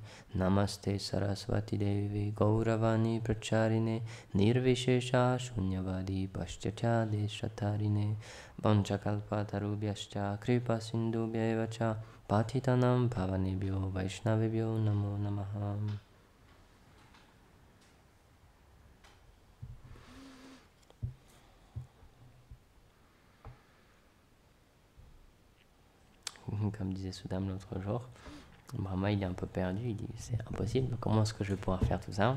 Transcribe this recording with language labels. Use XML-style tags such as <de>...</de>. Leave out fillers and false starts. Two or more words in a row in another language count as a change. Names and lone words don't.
<sa>Namaste Saraswati Devi Gauravani Pracharine Nirvishesha Shunyavadi Paschatya Deshatarine Vanchakalpa Tarubhyascha Kripa Sindhubhyaevacha Patitanam Pavanebhyo Vaishnavebhyo Namo Namaha.</sa> <fr>Comme disait Sudam l'autre jour, Brahma il est un peu perdu, il dit c'est impossible, comment est-ce que je vais pouvoir faire tout ça?</fr>